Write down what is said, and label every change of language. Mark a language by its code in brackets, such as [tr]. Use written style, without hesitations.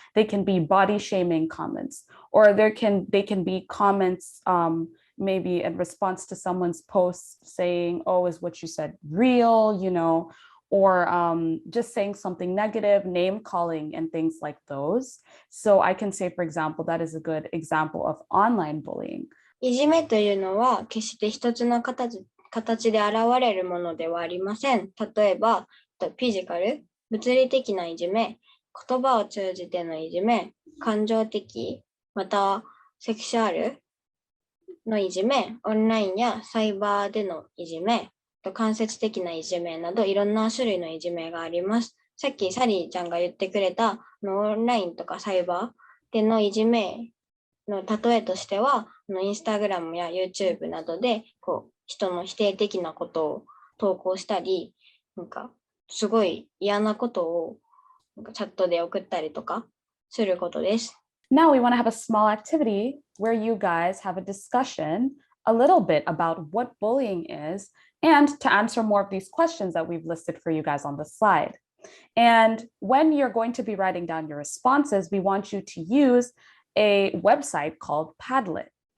[en] They can be body shaming comments, or they can be comments maybe in response to someone's post saying, oh, is what you said real, or just saying something negative, name calling, and things like those. So I can say, for example, that is a good example of online bullying. [ja] いじめというのは決して一つの形で現れるものではありません。例えば、フィジカル、物理的ないじめ、言葉を通じてのいじめ、感情的、またはセクシュアルのいじめ、オンラインやサイバーでのいじめ、間接的ないじめなどいろんな種類のいじめがあります。さっきサリーちゃんが言ってくれたオンラインとかサイバーでのいじめの例えとしては、インスタグラムや YouTube などで人の否定的なことを投稿したり、すごい嫌なことをチャットで送ったりとかすることです。 [en] Now we want to have a small activity where you guys have a discussion a little bit about what bullying is and to answer more of these questions that we've listed for you guys on the slide. And when you're going to be writing down your responses, we want you to use a website called Padlet.